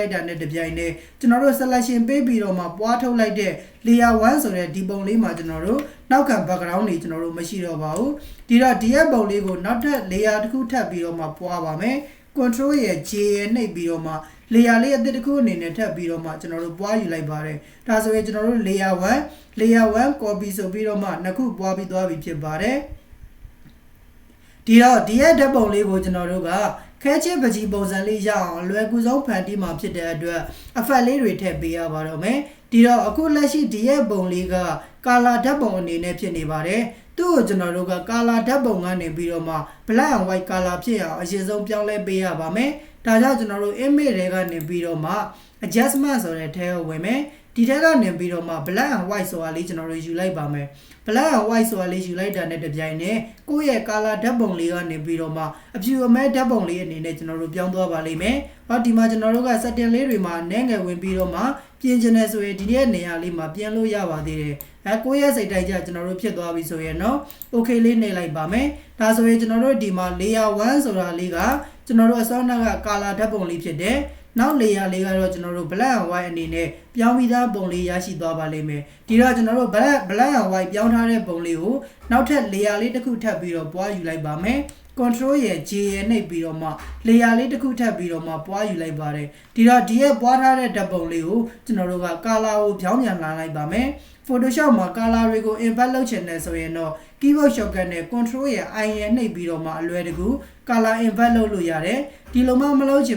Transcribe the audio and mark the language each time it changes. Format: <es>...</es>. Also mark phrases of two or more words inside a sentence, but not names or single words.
<my>လိုက်တာနဲ့တပြိုင်တည်းကျွန်တော်တို့ selection ပေးပြီးတော့မှပွားထုတ်လိုက်တဲ့ layer 1ဆိုတဲ့ဒီပုံလေးမှာကျွန်တော်တို့နောက်ခံ background တွေကျွန်တော်တို့မရှိတော့ပါဘူးဒီတော့ဒီရဲ့ပုံလေးကိုနောက်ထပ် layer တစ်ခုထပ်ပြီးတော့မှပွားပါမယ် control ရဲ့ J ရဲ့နှိပ်ပြီးတော့မှ layer လေးအသစ်တစ်ခုအနေနဲ့ထပ်ပြီးတော့မှကျွန်တော်တို့ပွားယူလိုက်ပါတယ်ဒါဆိုရင်ကျွန်တော်တို့ layer 1 copy ဆိုပြီးတော့မှနှစ်ခုပွားပြီးသွားပြီဖြစ်ပါတယ်ဒီတော့ဒီရဲ့ဓာတ်ပုံလေးကိုကျွန်တော်တို့က ခဲချစ်ပကြီးပုံစံလေးရအောင်လွယ်ကူဆုံးဖန်တီးမှာဖြစ်တဲ့အတွက်အဖက်လေးတွေထည့်ပေးရပါတော့မယ်ဒီတော့အခုလက်ရှိဒီရဲ့ပုံလေးကကာလာဓာတ်ပုံအနေနဲ့ဖြစ်နေပါတယ်သူ့ကိုကျွန်တော်တို့ကကာလာဓာတ်ပုံကနေပြီးတော့မှ</my> <en>black and white color</en> <my>ဖြစ်အောင်အရင်ဆုံးပြောင်းလဲပေးရပါမယ်ဒါကြောင့်ကျွန်တော်တို့ image တွေကနေပြီးတော့မှ adjustment ဆိုတဲ့ထဲကိုဝင်မယ်ဒီထဲကနေပြီးတော့မှ</my> <en>black and white</en> <my>ဆိုတာလေးကျွန်တော်တို့ယူလိုက်ပါမယ်</my> <en>black and white</en> <my>ဆိုတာလေးယူလိုက်တာနဲ့တပြိုင်နက်ကိုယ့်ရဲ့ color ဓာတ် ပုံလေးကနေပြီးတော့မှအဖြူအမဲဓာတ်ပုံလေးအနေနဲ့ကျွန်တော်တို့ပြောင်းသွားပါလိမ့်မယ်ဟောဒီမှာကျွန်တော်တို့က setting လေးတွေမှာနည်းငယ်ဝင်ပြီးတော့မှပြင်ချင်တယ်ဆိုရင်ဒီရဲ့နေရာလေးမှာပြင်လို့ရပါသေးတယ်ကိုယ့်ရဲ့စိတ်တိုင်းကြကျွန်တော်တို့ဖြစ်သွားပြီဆိုရင်တော့ okay လေးနှိပ်လိုက်ပါမယ်ဒါဆိုရင်ကျွန်တော်တို့ဒီမှာ layer 1ဆိုတာလေးကကျွန်တော်တို့အစောနောက်က color ဓာတ်ပုံလေးဖြစ်တယ်နောက် layer လေးကတော့ ကျွန်တော်တို့</my> <en>black and white</en> <my>အနေနဲ့ပြောင်းပြီးသားပုံလေးရရှိသွားပါလိမ့်မယ်ဒီတော့ကျွန်တော်တို့</my> <en>black and white</en> <my>ပြောင်းထားတဲ့ပုံလေးကိုနောက်ထပ် layer လေးတစ်ခုထပ်ပြီးတော့ပွားယူလိုက်ပါမယ် control ရဲ့ J ရဲ့နှိပ်ပြီးတော့မှ layer လေးတစ်ခုထပ်ပြီးတော့မှပွားယူလိုက်ပါတယ်ဒီတော့ဒီရဲ့ပွားထား တဲ့ဓာတ်ပုံလေးကိုကျွန်တော်တို့က color ကိုပြောင်းပြန်လာလိုက်ပါမယ် Photoshop မှာ color တွေကို invert လုပ်ချင်တယ်ဆိုရင်တော့</my> <en>keyboard shortcut</en> <my>နဲ့ control ရဲ့ I ရဲ့နှိပ်ပြီးတော့မှအလွယ်တကူ</my> <en>color invert</en> <my>လုပ်လို့ရတယ်ဒီလိုမှမလုပ်ချင်</my>